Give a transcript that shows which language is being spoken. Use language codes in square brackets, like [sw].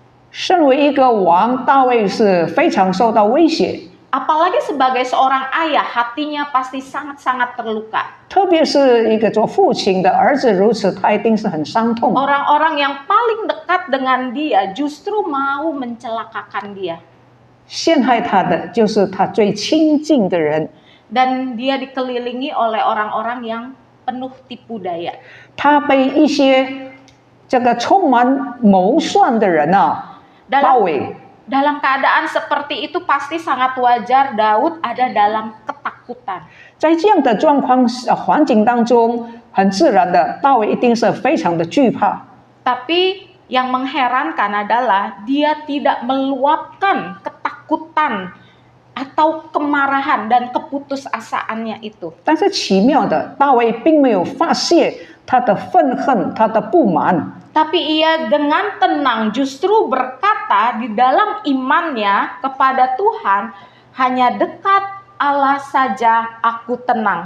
[zh] 身为一个王，大卫是非常受到威胁， [id] Apalagi sebagai seorang ayah, hatinya pasti sangat-sangat terluka. [zh] 特别是一个做父亲的儿子如此，他一定是很伤痛。 [id] Orang-orang yang paling dekat dengan dia justru mau mencelakakan dia. [zh] 陷害他的就是他最亲近的人， [id] Dan dia dikelilingi oleh orang-orang yang penuh tipu daya. [zh] 他被一些这个充满谋算的人包围。 [id] Dalam keadaan seperti itu pasti sangat wajar Daud ada dalam ketakutan. [zh] 在这样的状况环境当中，很自然的，大卫一定是非常的惧怕。 [id] Tapi yang mengherankan adalah dia tidak meluapkan ketakutan atau kemarahan dan keputusasaannya itu. [zh] 但是奇妙的，大卫并没有发泄他的愤恨、他的不满。 [id] Tapi ia dengan tenang justru berkata di dalam imannya kepada Tuhan, hanya dekat Allah saja aku tenang.